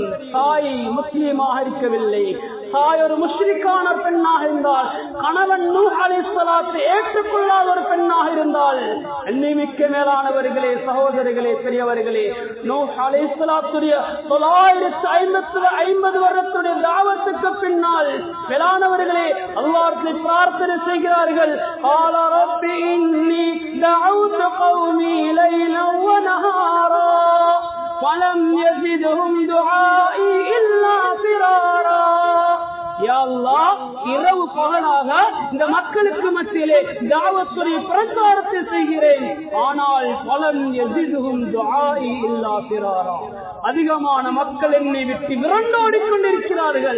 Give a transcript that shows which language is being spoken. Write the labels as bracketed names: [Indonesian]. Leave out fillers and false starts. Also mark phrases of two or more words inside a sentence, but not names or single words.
[Tamil] தாய் முஸ்லிமாக இருக்கவில்லை, தாய் ஒரு முஷ்ரிக்கான பெண்ணாக இருந்தால், கணவன் நூஹ் அலைஹிஸ்ஸலாத்தை ஏற்றுக்கொள்ளாத ஒரு பெண்ணாக இருந்தால், அன்னிமிக்க மேலானவர்களே, சகோதரர்களே, பெரியவர்களே, நூஹ் அலைஹிஸ்ஸலாத்துடைய 950 வருடத்துடைய தாவத்துக்கு பின்னால் மேலானவர்களே அல்லாஹ்வை பிரார்த்தனை செய்கிறார்கள். [Arabic] قال رب إني دعوت قومي ليلا ونهارا فلم يزدهم دعائي إلا فرارا. يا الله, [Tamil] இரவு பகலாக இந்த மக்களுக்கு மத்தியிலே தாவத்துடைய பிரச்சாரத்தை செய்கிறேன், ஆனால் பலன் [Arabic] يزدهم دعائي إلا فرارا. [Tamil] அதிகமான மக்கள் என்னை விட்டு விரண்டோடி கொண்டிருக்கிறார்கள்.